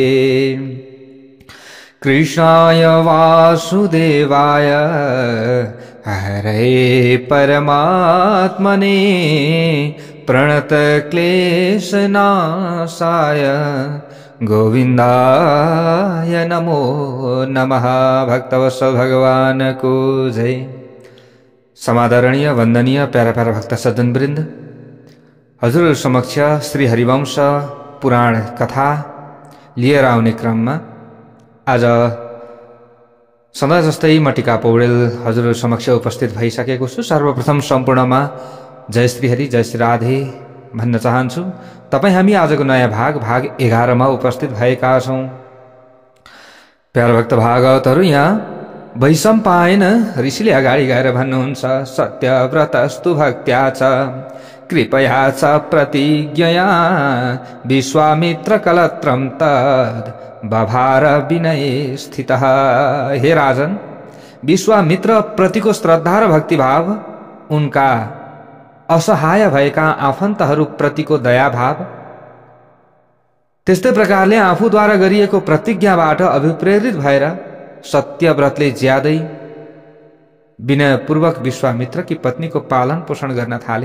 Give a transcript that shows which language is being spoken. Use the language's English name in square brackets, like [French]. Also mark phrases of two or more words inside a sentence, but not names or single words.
[Sanskrit] कृष्णाय वासुदेवाय हरे परमात्मने प्रणतक्लेशनाशाय गोविन्दाय नमो नमः। [Nepali] भक्तवत्सल भगवान को जय। समादरणीय वंदनीय प्यारा प्यारा भक्त सज्जन वृन्द, हजुर समक्ष श्री हरिवंश पुराण कथा लिएर आउने क्रममा आज सदा जस्तै म टिका पौडेल हजुर समक्ष उपस्थित भइसकेको छु। सर्वप्रथम सम्पूर्णमा जय श्री हरि जय श्री राधे भन्न चाहन्छु। तपाईं हामी आजको नयाँ भाग 11 मा उपस्थित भएका छौं। प्यारा भक्त भागवतहरू, यहाँ वैशम्पायन ऋषिले अगाडि गएर भन्नुहुन्छ, [Sanskrit] सत्यव्रतस्तु भक्त्या च कृपया च प्रतिज्ञया विश्वामित्र कलत्रम तद बभार विनय स्थितः। [Nepali] हे राजन, विश्वामित्र प्रतिको श्रद्धा र भक्तिभाव, उनका असहाय भएका आफन्तहरू प्रतिको दयाभाव, त्यस्तै प्रकारले आफूद्वारा गरिएको प्रतिज्ञाबाट अभिप्रेरित भएर सत्यव्रतले ज्यादै विनयपूर्वक विश्वामित्रकी पत्नीको पालन पोषण गर्न थाले।